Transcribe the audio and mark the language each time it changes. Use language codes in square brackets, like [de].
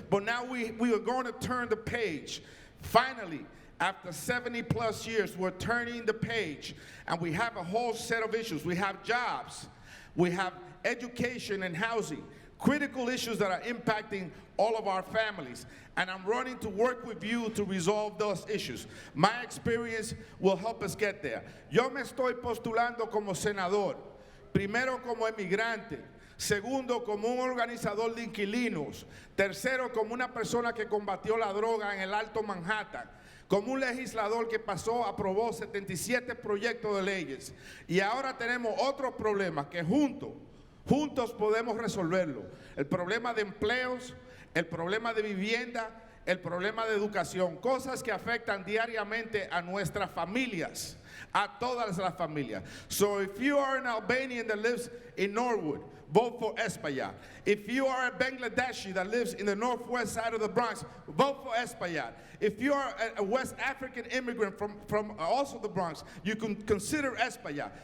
[en] But now we are going to turn the page. Finally, after 70 plus years, we're turning the page, and we have a whole set of issues. We have jobs. We have education and housing, critical issues that are impacting all of our families. And I'm running to work with you to resolve those issues. My experience will help us get there. [es] Yo me estoy postulando como senador, primero como emigrante, segundo como un organizador de inquilinos, tercero como una persona que combatió la droga en el Alto Manhattan, como un legislador que aprobó 77 proyectos de leyes. Y ahora tenemos otros problemas que juntos podemos resolverlo. El problema de empleos, el problema de vivienda, el problema de educación. Cosas que afectan diariamente a nuestras familias, a todas las familias. [en] So if you are an Albanian that lives in Norwood, vote for Espaillat. If you are a Bangladeshi that lives in the northwest side of the Bronx, vote for Espaillat. If you are a West African immigrant from also the Bronx, you can consider Espaillat.